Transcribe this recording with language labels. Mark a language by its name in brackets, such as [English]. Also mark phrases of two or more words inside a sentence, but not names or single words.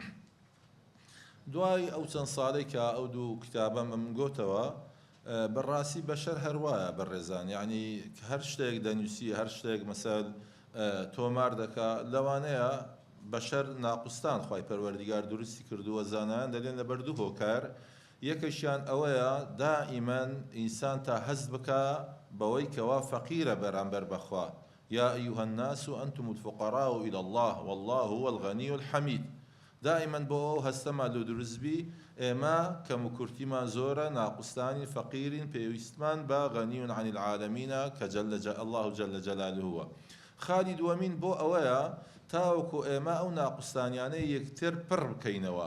[Central Kurdish] دوای ئەو چەند ساڵەی کە ئەو دوو کتابە من گۆتەوە، بەڕاستی بەشەر هەروایە بەڕێزان، یعنی هەر شتێک دەنووسی، هەر شتێک مەسەل تۆمار دەکا، لەوانەیە بەشەر ناقوستان خوای پەروەردیگار دروستی کردووە. زانایان دەڵێن لەبەر دوو هۆکار، یەکەشیان ئەوەیە دائیمەن ئینسان تا هەست بکە بەوەی کەوا فەقیرە بەرامبەر بەخوا. [Arabic] یا ئەیوهە الناس ئەنتم الفقراء إلى الله والله هو الغني الحميد. [Central Kurdish] دائما بۆ ئەو هەستەما لە دروستبی ئێمە کەم و کورتیمان زۆرە، ناقوستانی فەقیرین، پێویستمان بە [Arabic] غەنیون عن العالەمینە [Central Kurdish] کە [Arabic] الله جل جلاله. [Central Kurdish] خالی دووەمین بۆ ئەوەیە تاوەکو ئێمە ئەو ناقوستانیانەی یەکتر پڕ بکەینەوە.